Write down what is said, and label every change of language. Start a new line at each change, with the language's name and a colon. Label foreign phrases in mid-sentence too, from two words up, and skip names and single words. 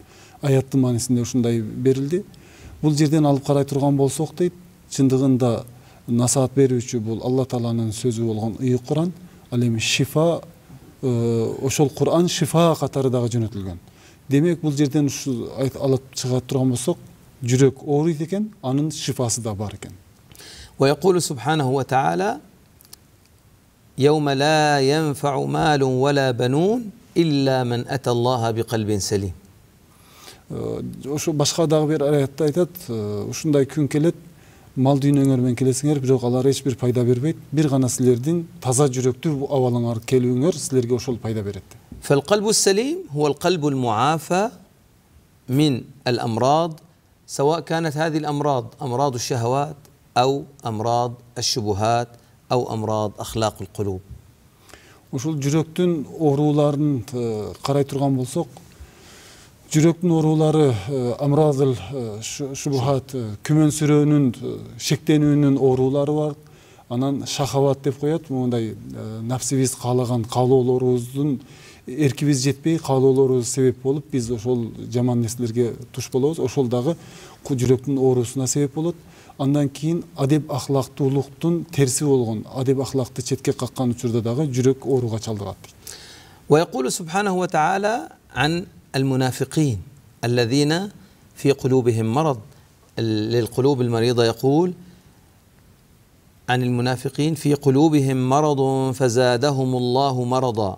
Kyrgyz: Аяттын маанисинде ушундай берилди. Бул жерден алып карай турган болсок дейт, чындыгында насаат берүүчү бул Алла Тааланын сөзү болгон ыйык Кур'ан, ал эми шифа, ошол Кур'ан шифа катары дагы жөнөтүлгөн. Демек бул жерден ушу алып чыга турган болсок, жүрөк ооруйт экен, анын шифасы да бар экен.
Arabic: ويقول سبحانه وتعالى يوم لا ينفع مال ولا بنون إلا من أتى الله بقلب سليم.
Kyrgyz: Ошо башка дагы бир аятта айтат, ушундай күн келет, мал дүйнөңөр менен келесиңер, бирок алар эч бир пайда бербейт. Бир гана силердин таза жүрөктүү абалыңар келүүңөр силерге ошол пайда берет.
Arabic: فالقلب السليم هو القلب المعافى من الأمراض، سواء كانت هذه الأمراض أمراض الشهوات أو أمراض الشبهات أو أمراض أخلاق القلوب.
Kyrgyz: Ошол жүрөктүн ооруларын карай турган болсок, жүрөктүн оорулары
Arabic: أمراض الشبهات,
Kyrgyz: күмөнсүрөөнүн, шектенүүнүн оорулары бар. Анан шахават деп коет, мондай нафсибиз каалаган каалоолорубуздун эркибиз жетпей каалоолорубуз себеп болуп, биз ошол жаман нерселерге туш болобуз. Ошол дагы жүрөктүн оорусуна себеп болот. Андан кийин адеп ахлактуулуктун терси болгон, адеп ахлакты четке каккан учурда дагы жүрөк ооруга чалдыгат.
Arabic: ويقول سبحانه وتعالى عن المنافقين الذين في قلوبهم مرض. للقلوب المريضة يقول عن المنافقين في قلوبهم مرض فزادهم الله مرضا.